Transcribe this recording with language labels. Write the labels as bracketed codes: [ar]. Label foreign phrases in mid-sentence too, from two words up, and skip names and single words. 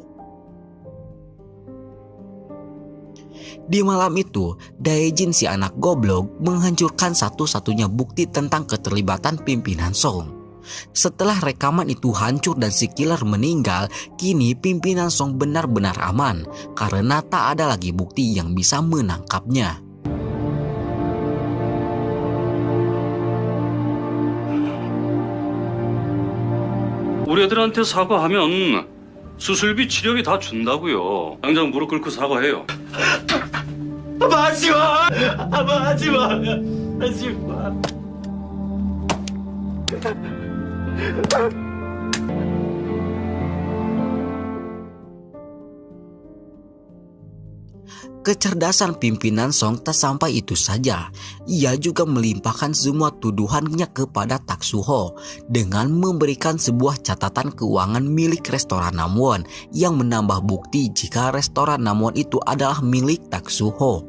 [id] Di malam itu, Dae-jin si anak goblok menghancurkan satu-satunya bukti tentang keterlibatan pimpinan Song. Setelah rekaman itu hancur dan si killer meninggal, kini pimpinan Song benar-benar aman karena tak ada lagi bukti yang bisa menangkapnya. [ko] 우리 애들한테 사과하면 수술비 치료비 다 준다고요. 당장 무릎 꿇고 사과해요. 하지마! 하지마! 하지마! [id] Kecerdasan pimpinan Song tak sampai itu saja. Ia juga melimpahkan semua tuduhannya kepada Tak Suho dengan memberikan sebuah catatan keuangan milik restoran Namwon yang menambah bukti jika restoran Namwon itu adalah milik Tak Suho.